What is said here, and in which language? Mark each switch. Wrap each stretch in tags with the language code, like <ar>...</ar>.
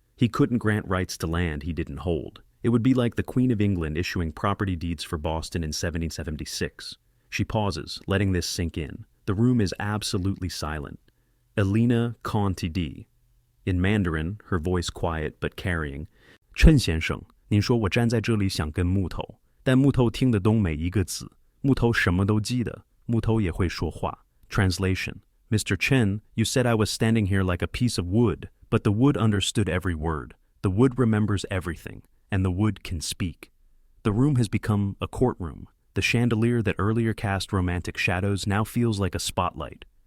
<en>He couldn't grant rights to land he didn't hold. It would be like the Queen of England issuing property deeds for Boston in 1776. She pauses, letting this sink in. The room is absolutely silent. Elena Conti D. In Mandarin, her voice quiet but carrying.</en> <zh>陈先生，您说我站在这里想跟木头，但木头听得懂每一个字，木头什么都记得，木头也会说话。</zh> <en>Translation: Mr. Chen, you said I was standing here like a piece of wood, but the wood understood every word. The wood remembers everything, and the wood can speak. The room has become a courtroom. The chandelier that earlier cast romantic shadows now feels like a spotlight.</en>